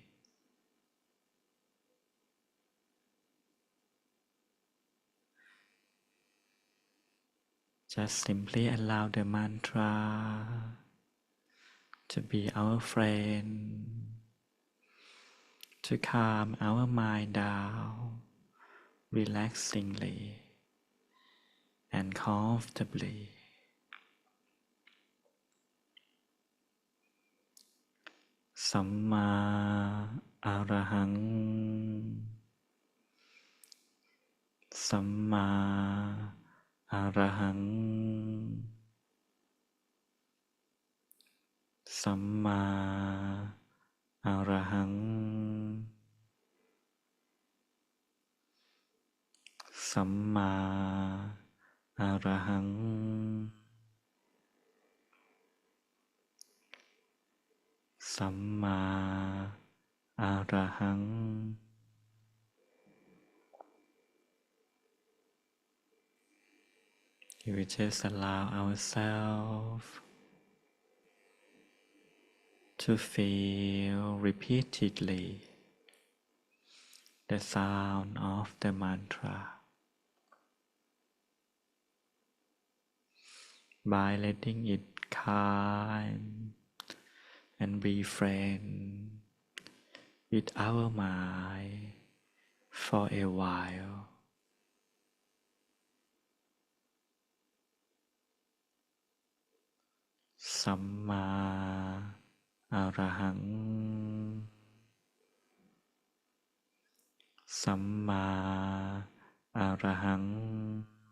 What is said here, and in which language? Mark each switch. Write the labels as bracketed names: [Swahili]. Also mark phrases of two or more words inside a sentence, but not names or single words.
[English] Just simply allow the mantra to be our friend, to calm our mind down relaxingly and comfortably. [Pali] Samma Arahang, Samma Arahang, Samma Arahang, Samma Arahang, Samma Arahang. [English] We just allow ourselves to feel repeatedly the sound of the mantra by letting it calm and be friend with our mind for a while. [Pali] Samma Arahang, Samma Arahang,